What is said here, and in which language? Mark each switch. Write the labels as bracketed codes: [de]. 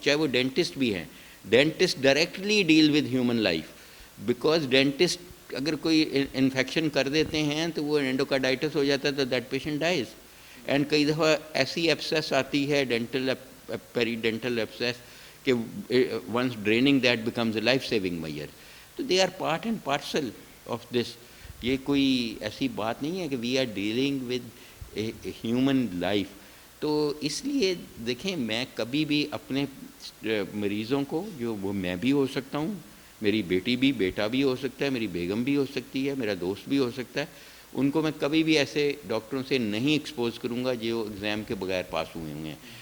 [ur] چاہے وہ ڈینٹسٹ بھی ہیں، dentist [en] directly deal with human life, [ur] because dentist اگر کوئی انفیکشن کر دیتے ہیں تو وہ اینڈوکارڈائٹس ہو جاتا ہے تو [en] That patient dies. [ur] اینڈ کئی دفعہ ایسی ایبسیس آتی ہے پیری ڈینٹل ایبسیس کہ [en] Once draining that becomes a life saving measure. تو they are part and parcel of this. [ur] یہ کوئی ایسی بات نہیں ہے کہ [en] We are dealing with a human life. [ur] تو اس لیے دیکھیں، میں کبھی بھی اپنے مریضوں کو، جو وہ میں بھی ہو سکتا ہوں، میری بیٹی بھی، بیٹا بھی ہو سکتا ہے، میری بیگم بھی ہو سکتی ہے، میرا دوست بھی ہو سکتا ہے، ان کو میں کبھی بھی ایسے ڈاکٹروں سے نہیں ایکسپوز کروں گا جو ایگزام کے بغیر پاس ہوئے ہوئے ہیں.